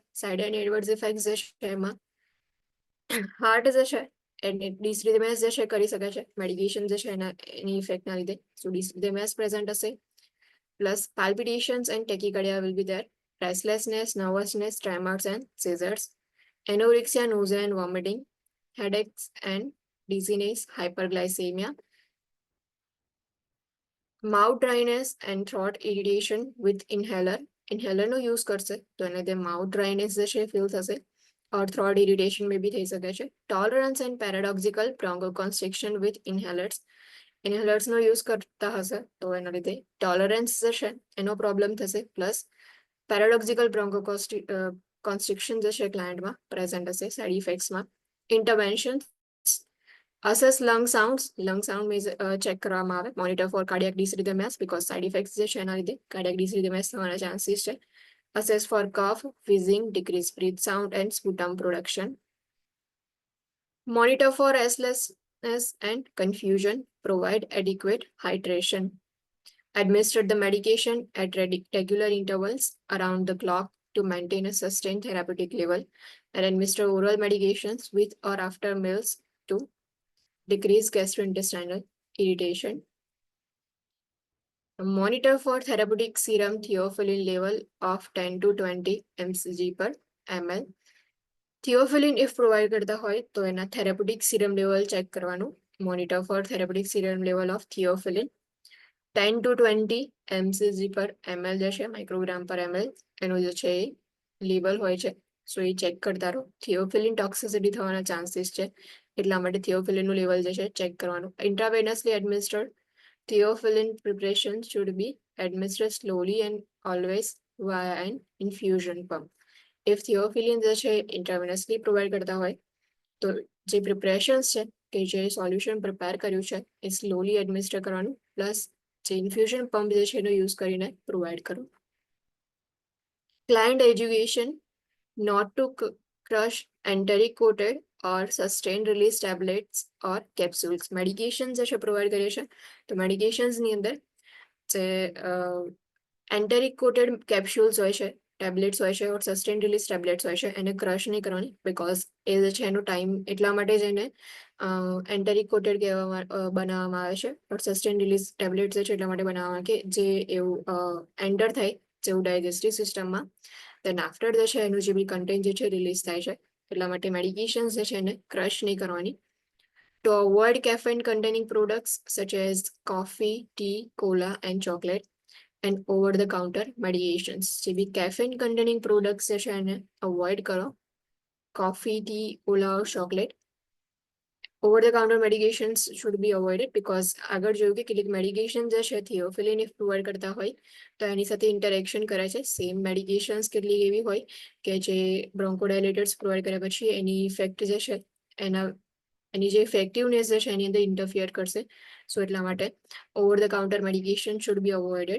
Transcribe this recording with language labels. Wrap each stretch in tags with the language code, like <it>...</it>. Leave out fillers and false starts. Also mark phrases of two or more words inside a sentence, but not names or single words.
<en>side and adverse effects</en> <gu>જે છે એમાં હાર્ટ જે છે એને ડિસરિધમેસ જે છે કરી શકે છે મેડિકેશન જે છે એની ઇફેક્ટના લીધે.</gu> <en>so dysrhythmias present હશે plus palpitations and tachycardia will be there. restlessness, nervousness, tremors and seizures. એનોરેક્સિયા, nausea and vomiting, headaches and dizziness, hyperglycemia. mouth dryness and throat irritation with inhaler.</en> <gu>ઇન્હેલરનો યુઝ કરશે તો એને તે</gu> <en>mouth dryness</en> <gu>જે છે ફીલ થશે</gu> <en>or throat irritation may be</en> <gu>થઈ શકે છે.</gu> <en>tolerance and paradoxical bronchoconstriction with inhalers.</en> <gu>ઇન્હેલર્સનો યુઝ કરતા હશે તો એના લીધે ટોલરન્સ જે છે એનો પ્રોબ્લેમ થશે</gu> <en>plus paradoxical constriction</en> <gu>જે છે ક્લાયન્ટમાં પ્રેઝન્ટ હશે સાઇડ ઇફેક્ટ્સમાં.</gu> <en>intervention assess lung sound check</en> <gu>કરવામાં આવે.</gu> <en>monitor for cardiac dysrhythmias because side effects</en> <gu>જે છે એના લીધે</gu> <en>cardiac dysrhythmias</en> <gu>થવાના ચાન્સીસ છે.</gu> <en>assess for cough, wheezing, decreased breath sound and sputum production. Monitor for restlessness and confusion. Provide adequate hydration. Administer the medication at regular intervals around the clock to maintain a sustained therapeutic level, and administer oral medications with or after meals to decrease gastrointestinal irritation. Monitor for therapeutic serum theophylline level of 10 to 20 mcg per ml. theophylline if provide</en> <gu>કરતા હોય તો એના</gu> <en>therapeutic serum level check કરવાનું. monitor for therapeutic serum level of theophylline 10 to 20 mcg પર ml</en> <gu>જે છે</gu> <en>microgram per ml</en> <gu>એનું જે છે એ લેવલ હોય છે. સો એ ચેક કરતા રહો. થિયોફિલિન ટોક્સિસિટી થવાના ચાન્સીસ છે એટલા માટે થિયોફિલિનનું લેવલ જે છે ચેક કરવાનું.</gu> <en>intravenously administered theophylline preparation should be administered slowly and always via an infusion pump. If theophylline</en> <gu>જે છે</gu> <en>intravenously provide</en> <gu>કરતા હોય તો જે પ્રિપરેશન્સ છે કે જે સોલ્યુશન પ્રિપેર કર્યું છે એ</gu> <en>slowly administer</en> <gu>કરવાનું પ્લસ જે</gu> <en>infusion pump</en> <gu>જે છે એનો યુઝ કરીને પ્રોવાઈડ કરો.</gu> <en>client education not to crush enteric coated or sustained release tablets or capsules.</en> <gu>મેડિકેશન જે છે પ્રોવાઈડ કરીએ છીએ તો મેડિકેશન્સની અંદર જે</gu> <en>enteric coated capsules</en> <gu>હોય છે, ટેબ્લેટ્સ હોય છે</gu> <en>or sustain release tablets</en> <gu>હોય છે એને ક્રશ નહીં કરવાની બીકોઝ એ જે છે એનો ટાઈમ એટલા માટે જ એને</gu> <en>enteric coated</en> <gu>બનાવવામાં આવે છે</gu> <en>or sustain release tablets</en> <gu>જે છે એટલા માટે બનાવવામાં કે જે એવું એન્ટર થાય જેવું ડાયજેસ્ટિવ સિસ્ટમમાં</gu> <en>then after</en> <gu>જે છે એનું જે બી કન્ટેન્ટ જે છે રિલીઝ થાય છે એટલા માટે મેડિકેશન્સ જે છે એને ક્રશ નહીં કરવાની.</gu> <en>To avoid caffeine containing products such as coffee, tea, cola and chocolate and over the counter medications.</en> <gu>જે બી</gu> <en>caffeine containing products</en> <gu>જે છે એને અવોઇડ કરો.</gu> <en>coffee, tea, cola or chocolate. Over the counter medications should be avoided because</en> <gu>આગળ જોયું કે કેટલીક મેડિકેશન જે છે</gu> <en>theophylline if provide</en> <gu>કરતા હોય તો એની સાથે ઇન્ટરેક્શન કરે છે.</gu> <en>same medications</en> <gu>કેટલીક એવી હોય કે જે બ્રોન્કોડાયલેટર્સ પ્રોવાઈડ કર્યા પછી એની ઇફેક્ટ જે છે એની જે ઇફેક્ટિવનેસ જે છે એની અંદર ઇન્ટરફિયર કરશે.</gu> <en>સો</en> <gu>એટલા માટે</gu> <en>over the counter medication should be avoided.</en>